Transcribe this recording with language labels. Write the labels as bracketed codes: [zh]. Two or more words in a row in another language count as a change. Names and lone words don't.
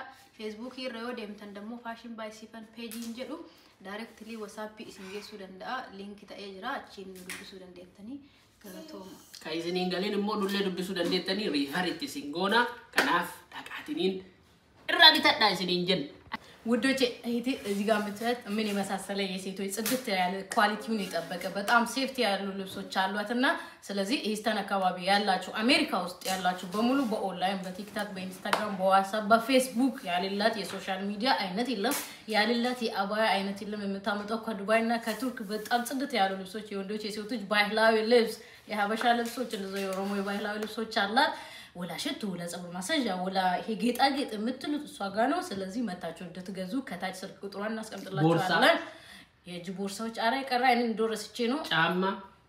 [om] Feesbuukii irra yoo deemtan dammoo fashion by Siifan peejiin jedhu directly WhatsApp isin geessuu danda'a. Linkii ta'ee jira achiin dubbisuu dandeettanii galatooma. ka isiniin galeen immoo nullee dubbisuu dandeettanii riifaritti isin goona kanaaf dhaqaatiniin irraa bitadhaa isiniin jenna. [am] ውዶቼ እህቴ እዚህ ጋር የምትያት ምን የመሳሰለ የሴቶች ጽድት ያለ ኳሊቲውን የጠበቀ በጣም ሴፍቲ ያሉ ልብሶች አሏትና ስለዚህ ኢስተን አካባቢ ያላችሁ አሜሪካ ውስጥ ያላችሁ በሙሉ በኦንላይን በቲክታክ በኢንስታግራም በዋትስአፕ በፌስቡክ ያለላት የሶሻል ሚዲያ አይነት የለም ያለላት የአባያ አይነት የለም የምታመጣው ከዱባይና ከቱርክ በጣም ጽድት ያሉ ልብሶች የወንዶች የሴቶች ባህላዊ ልብስ የሀበሻ ልብሶች እንደዚህ የኦሮሞ ባህላዊ ልብሶች አላት ወላ ሽቱ ወላ ጸጉር ማሳጃ ወላ ይሄ ጌጣጌጥ የምትሉት እሷ ጋር ነው ስለዚህ መታችሁ እንድትገዙ ከታች ስልክ ቁጥሯን እናስቀምጥላችኋለን የእጅ ቦርሳዎች አራ ይቀራ እኔ እንደረስቼ ነው